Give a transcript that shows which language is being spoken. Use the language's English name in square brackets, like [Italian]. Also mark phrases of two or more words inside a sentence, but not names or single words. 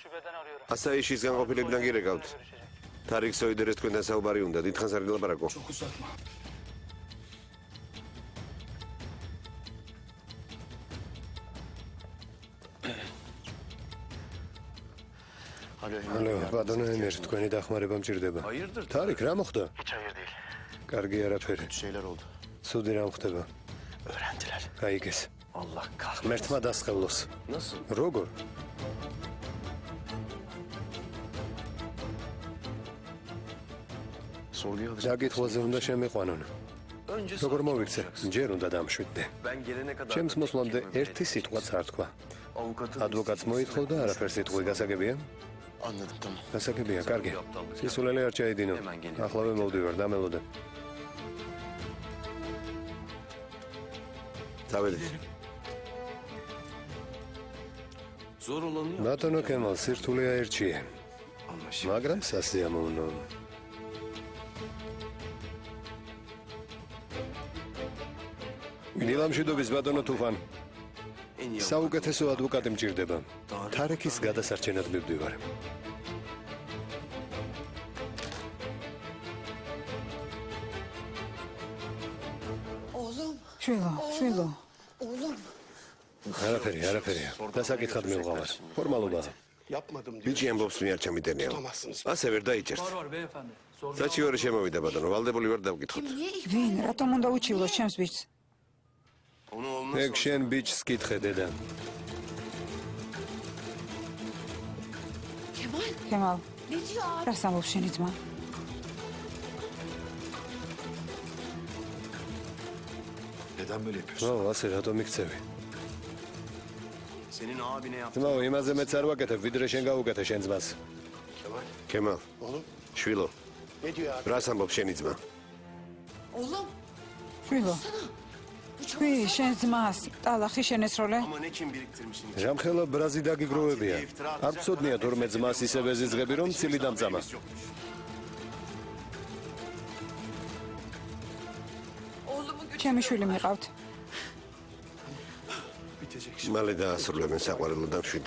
[Georgian] ასაიშის განყოფილებიდან გირეკავთ. თარიქ სოიდერეს თქვენთან საუბარი უნდა, დიდხანს არ ვილაპარაკო. [Turkish] Alo. [Georgian] ალო, ბატონო ემირ, თქვენი დახმარება მჭირდება. [Turkish] Hayırdır? [Georgian] თარიქ, რა მოხდა? [Turkish] Hiç hayır değil. [Georgian] კარგი არაფერი. [Turkish] Şeyler oldu. [Georgian] ცუდი რამ ხდება? [Turkish] Öğrendiler. [Georgian] გაიგეს. [Turkish] Allah kahretsin. [Georgian] ღმერთმა დასხელოს. [Turkish] Nasıl? [Georgian] როგორ? [Turkish] Sorguya alacak. [Georgian] დაკითხვაზე უნდა შემიყვანონ. [Turkish] Önce [Georgian] როგორ მოვიქცე? ჯერ უნდა დამშვიდდე. [Turkish] Ben gelene kadar [Georgian] ჩემს მოსვლამდე ერთი სიტყვაც არ თქვა. [Turkish] avukatın [Georgian] ადვოკატს მოითხოვ და არაფერ სიტყვი გასაგებია? [Turkish] Anladım tamam. [Georgian] გასაგებია, კარგი. სისულელე არ ჩაედინო. ახლავე მოვდივარ, დამელოდე. წავედით. [Turkish] Zor olanı yok. [Georgian] ბატონო კემალ, სირთულე აერჩიე. [Turkish] Anlaşıldı. [Georgian] მაგრამ სასიამოვნო. დილამშვიდობის ბატონო თუფან. [Turkish] En iyi [Georgian] საუკეთესო ადვოკატი მჭირდება. თარიქის გადასარჩენად მივდივარ. შვილო, შვილო. არაფერი, არაფერია. დასაკითხად მივღავარ. ფორმალობაა. [Turkish] Yapmadım diyor. [Georgian] ბიჭი ამბობს მე არ ჩამიდენეო. [Turkish] Tutamazsınız. [Georgian] ასე ვერ დაიჭერთ. საჩივარი შემოვიდა ბატონო, ვალდებული ვარ დავკითხოთ. ვინ, რატომ უნდა უჩივლოს ჩემს ბიჭს? [Turkish] Onu olmaz. [Georgian] ეგ შენ ბიჭს კითხე დედა. კემალ, რას ამბობს შენი ძმა? [Turkish] Neden böyle yapıyorsun? [Georgian] ო, ასე რატომ იქცევი? [Turkish] Senin abine yaptı. [Georgian] ძმაო, იმაზე მეც არ ვაკეთებ, ვიდრე შენ გაუკეთე შენ ძმას. Kemal. კემალ, [Turkish] Oğlum [Georgian] შვილო, [Turkish] ne diyor abi? [Georgian] რას ამბობს შენი ძმა? შვილო, ჩვი შენ ძმას ტალახი შენესროლე? [Turkish] Ama ne kim biriktirmişsin. [Georgian] ჟამხელა ბრაზი დაგიგროვებია. არ ვცოდნია თორმე ძმას ისე ვეზიზღები, რომ ცილი დამწამა. ჩემი შვილი მიყავთ. მალე დაასრულებენ საყვარელო და მშვიდი.